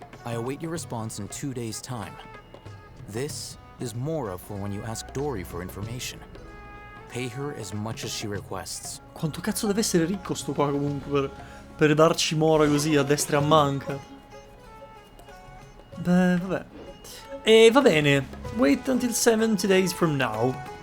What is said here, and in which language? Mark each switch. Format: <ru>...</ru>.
<en>I await your response in 2 days' time. This is Mora for when you ask Dory for information. Pay her as much as she requests.</en> <it>Quanto cazzo deve essere ricco sto qua comunque per darci Mora così a destra e a manca. Beh, vabbè. E va bene.</it> <en>Wait until 70 days from now.</en>